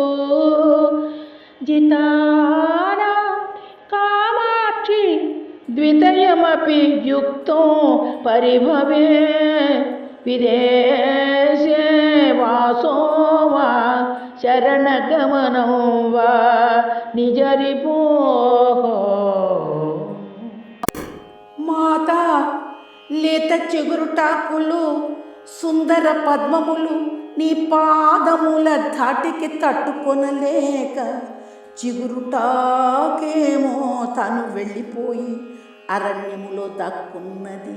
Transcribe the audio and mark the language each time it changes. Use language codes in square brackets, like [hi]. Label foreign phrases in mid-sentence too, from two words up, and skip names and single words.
[sa] जिताना कामाक्षि द्वितयमपि युक्तो परिभवे विदेशे वासो वा शरणगमनो वा निजरिपोः [te] మాతా లేత చిగురుటాకులు సుందర పద్మములు నీ పాదముల ధాటికి తట్టుకొనలేక చిగురుటాకేమో తను వెళ్ళిపోయి అరణ్యములో దక్కున్నది.